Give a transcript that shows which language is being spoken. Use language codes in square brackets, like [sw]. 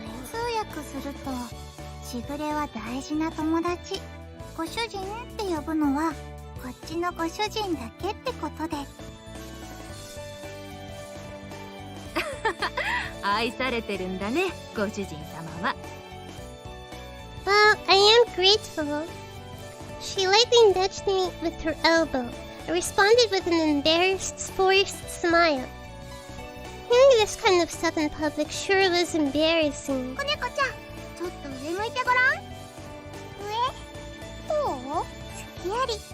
[ja] 通訳すると、しぐれは大事な友達、ご主人って呼ぶのはこっちのご主人だけってことで。愛されてるんだね、ご主人様は。 [en] Well, I am grateful. She lightly nudged me with her elbow. I responded with an embarrassed, forced smile. Hearing this kind of stuff in public sure was embarrassing. [ja] 子猫ちゃん、ちょっと上向いてごらん。上？どう？すきやり。